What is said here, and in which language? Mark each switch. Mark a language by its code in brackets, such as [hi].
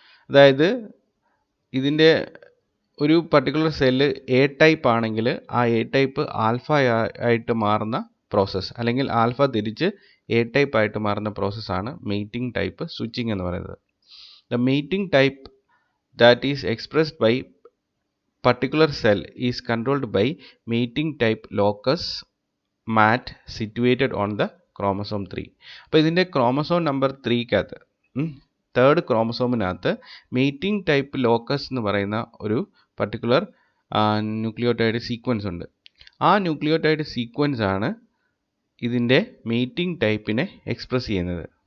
[ml] അതായത് ഇതിൻ്റെ ഒരു പർട്ടിക്കുലർ സെല്ല് എ ടൈപ്പ് ആണെങ്കിൽ ആ എ ടൈപ്പ് ആൽഫ ആയിട്ട് മാറുന്ന പ്രോസസ്സ്, അല്ലെങ്കിൽ ആൽഫ തിരിച്ച് എ ടൈപ്പ് ആയിട്ട് മാറുന്ന പ്രോസസ്സാണ് മേറ്റിംഗ് ടൈപ്പ് സ്വിച്ചിങ് എന്ന് പറയുന്നത്. [en] The mating type that is expressed by particular cell is controlled by mating type locus mat situated on the chromosome 3. [ml] അപ്പോൾ ഇതിൻ്റെ chromosome number 3-കകത്ത് third ക്രോമസോമിനകത്ത് mating type locus എന്ന് പറയുന്ന ഒരു പർട്ടിക്കുലർ ന്യൂക്ലിയോടൈഡ് സീക്വൻസ് ഉണ്ട്. ആ nucleotide sequence ആണ് ഇതിൻ്റെ mating ടൈപ്പിനെ express ചെയ്യുന്നത്.